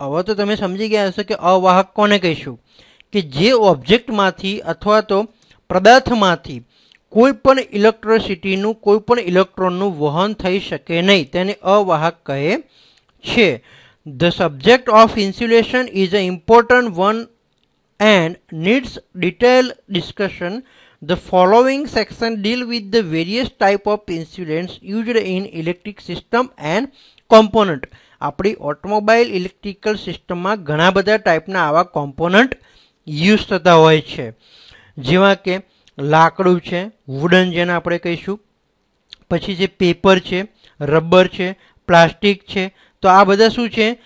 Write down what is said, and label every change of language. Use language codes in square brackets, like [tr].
[gu] હવે તો તમે સમજી ગયા હશો કે અવાહક કોને કહીશું? કે જે ઓબ્જેક્ટમાંથી અથવા તો પદાર્થમાંથી કોઈ પણ ઇલેક્ટ્રિસિટીનું કોઈ પણ ઇલેક્ટ્રોનનું વહન થઈ શકે નહીં તેને અવાહક કહે છે. [en] The subject of insulation is a important one and needs detailed discussion. The following section deal with the various type of insulants used in electric system and component. [gu] આપણી ઓટોમોબાઈલ ઇલેક્ટ્રિકલ સિસ્ટમમાં ઘણા બધા ટાઈપના આવા કોમ્પોનન્ટ યુઝ થતા હોય છે, જેવા કે લાકડું છે, વુડન જેને આપણે કહીશું, પછી જે પેપર છે, રબર છે, પ્લાસ્ટિક છે. તો આ બધા શું છે?